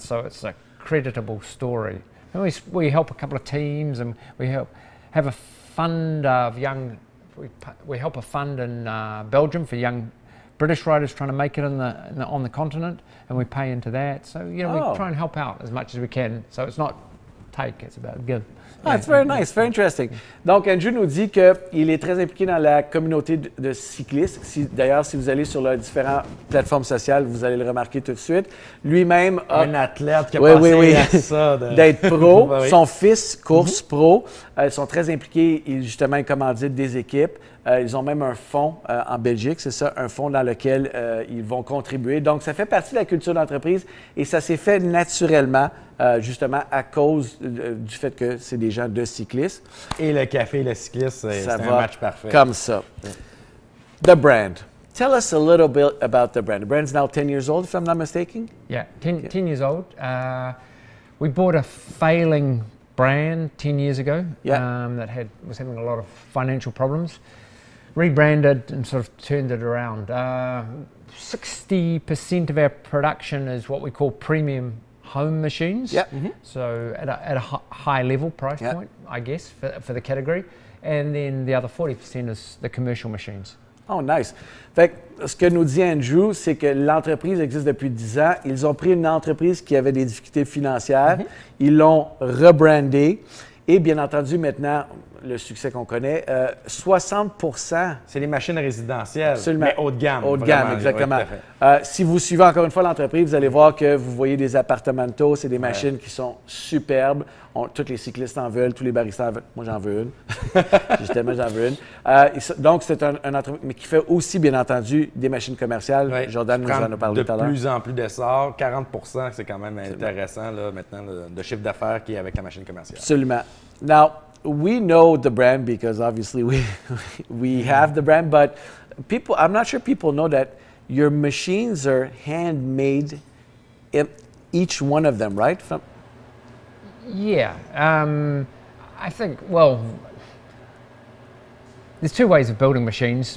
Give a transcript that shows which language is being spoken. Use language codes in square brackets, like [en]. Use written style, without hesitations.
[en] So it's a creditable story. And we help a couple of teams, and we have a fund of young. We help a fund in Belgium for young British riders trying to make it on the continent, and we pay into that. So we try and help out as much as we can. So it's not take, it's about give. Ah, it's very nice, very interesting. [fr] Donc, Andrew nous dit qu'il est très impliqué dans la communauté de cyclistes. D'ailleurs, si vous allez sur les différentes plateformes sociales, vous allez le remarquer tout de suite. Lui-même a... Un athlète qui a passé à ça. D'être pro. Son fils, course pro. Ils sont très impliqués. Justement, ils commanditent des équipes. Ils ont même un fonds en Belgique, c'est ça, un fonds dans lequel ils vont contribuer. Donc, ça fait partie de la culture d'entreprise et ça s'est fait naturellement, justement, à cause du fait que c'est des gens de cyclistes. Et le café et le cycliste, c'est un match parfait. Comme ça. [en] The brand. Tell us a little bit about the brand. The brand's now 10 years old, if I'm not mistaken? Yeah, 10 years old. We bought a failing brand 10 years ago that was having a lot of financial problems. Rebranded and sort of turned it around. 60% of our production is what we call premium home machines. Yep. Mm-hmm. So at a high level price point, I guess, for the category. And then the other 40% is the commercial machines. Oh, nice. [fr] Fait que ce que nous dit Andrew, c'est que l'entreprise existe depuis 10 ans. Ils ont pris une entreprise qui avait des difficultés financières. Ils l'ont rebrandée. Et bien entendu, maintenant, le succès qu'on connaît, 60%. C'est les machines résidentielles, Absolument. Mais haut de gamme. Haut de gamme, exactement. Si vous suivez encore une fois l'entreprise, vous allez voir que vous voyez des appartementos, c'est des machines qui sont superbes. Tous les cyclistes en veulent, tous les baristas en veulent. Moi, j'en veux une. Justement, j'en veux une. Donc, c'est un entreprise, mais qui fait aussi, bien entendu, des machines commerciales. Ouais. Jordan nous en a parlé tout à l'heure. De plus en plus d'essor, 40%, c'est quand même intéressant là, maintenant, de chiffre d'affaires qui est avec la machine commerciale. Absolument. Now, [en] we know the brand because obviously we have the brand, but people, I'm not sure people know that your machines are handmade, each one of them, right? Yeah, I think, well, there's two ways of building machines.